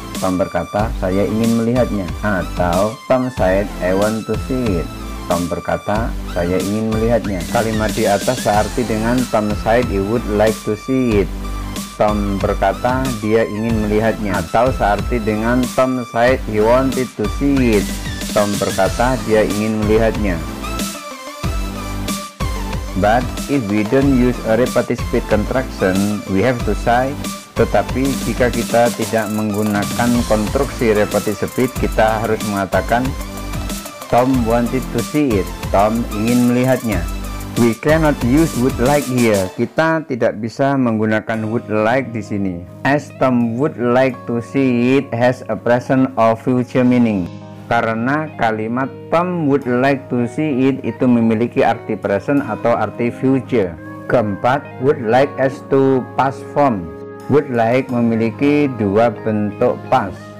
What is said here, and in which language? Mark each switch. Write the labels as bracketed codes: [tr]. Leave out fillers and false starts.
[id] Tom berkata, saya ingin melihatnya. [en] Atau Tom said, I want to see it. [id] Tom berkata, saya ingin melihatnya. Kalimat di atas searti dengan [en] Tom said he would like to see it. [id] Tom berkata dia ingin melihatnya, atau searti dengan [en] Tom said he wanted to see it. [id] Tom berkata dia ingin melihatnya. [en] But if we don't use a repetitive speech contraction, we have to say. [id] Tetapi jika kita tidak menggunakan konstruksi repetitive speech, kita harus mengatakan [en] Tom wanted to see it. [id] Tom ingin melihatnya. [en] We cannot use would like here. [id] Kita tidak bisa menggunakan would like di sini. [en] As Tom would like to see it has a present or future meaning. [id] Karena kalimat Tom would like to see it itu memiliki arti present atau arti future. [en] Keempat, would like as to past form. [id] Would like memiliki dua bentuk past.